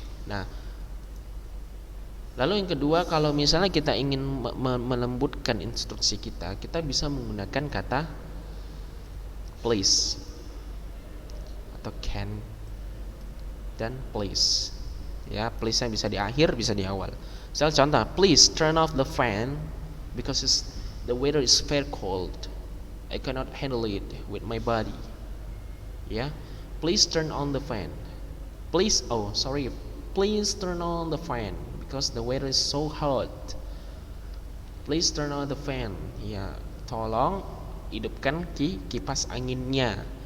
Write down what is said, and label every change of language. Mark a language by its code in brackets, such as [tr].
[id] Nah, lalu yang kedua, kalau misalnya kita ingin melembutkan instruksi kita bisa menggunakan kata please atau can dan please. Ya, please-nya bisa di akhir, bisa di awal. Misal contoh, [en] please turn off the fan because the weather is very cold. I cannot handle it with my body. Ya, please turn on the fan. Please turn on the fan because the weather is so hot. Please turn on the fan. [id] Ya, tolong hidupkan kipas anginnya.